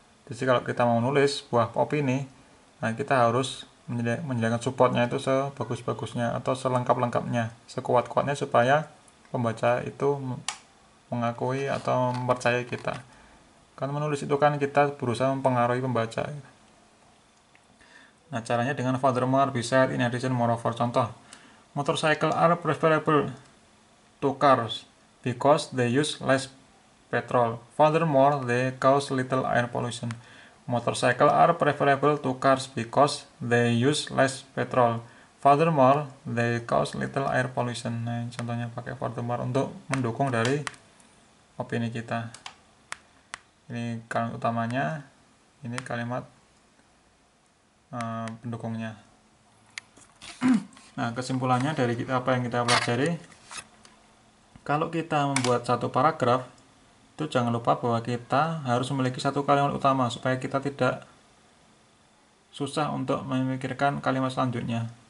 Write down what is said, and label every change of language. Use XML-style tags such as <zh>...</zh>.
<id>Jadi kalau kita mau nulis sebuah opini, nah kita harus menyediakan supportnya itu sebagus-bagusnya atau selengkap-lengkapnya, sekuat-kuatnya supaya pembaca itu mengakui atau mempercayai kita. Kan menulis itu kan kita berusaha mempengaruhi pembaca. Nah, caranya dengan</id> <en>furthermore, besides, in addition, moreover.</en> <id>Contoh,</id> <en>motorcycle are preferable to cars because they use less petrol. Furthermore, they cause little air pollution. Motorcycle are preferable to cars because they use less petrol. Furthermore, they cause little air pollution.</en> <id>Nah, contohnya pakai furthermore untuk mendukung dari opini kita. Ini kalimat utamanya, ini kalimat pendukungnya. Nah, kesimpulannya dari apa yang kita pelajari, kalau kita membuat satu paragraf, itu jangan lupa bahwa kita harus memiliki satu kalimat utama supaya kita tidak susah untuk memikirkan kalimat selanjutnya.</id>